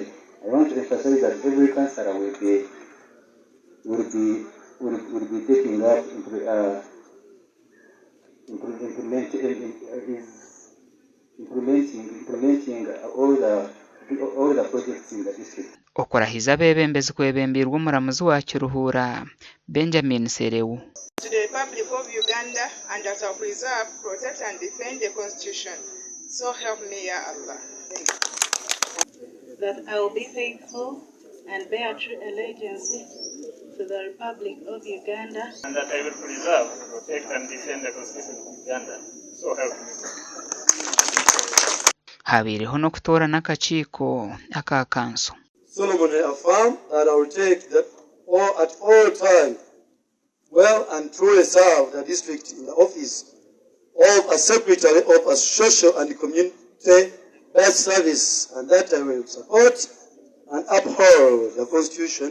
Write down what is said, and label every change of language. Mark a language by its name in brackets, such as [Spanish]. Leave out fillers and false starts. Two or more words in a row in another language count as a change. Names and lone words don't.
[English] I want to emphasize that every councillor will be taking up implementing all the projects in the district. [Nyankole] Okurahiza abebembezi kwebembirwa omuramuzi wa Kiruhura Benjamin Serewu. [English] To the Republic of Uganda, and that I will preserve, protect and defend the Constitution. So help me, [Arabic] Ya Allah. [English] Thank you. That I will be faithful and bear true allegiance to the Republic of Uganda. And that I will preserve, protect and defend the Constitution of Uganda. So help me. [Nyankole] Habireho no kutora n'akakiiko aka kanso. [English] Solemnly affirm that I will take that at all time well and truly serve the district in the office of a Secretary of a Social and Community-Based Service, and that I will support and uphold the Constitution,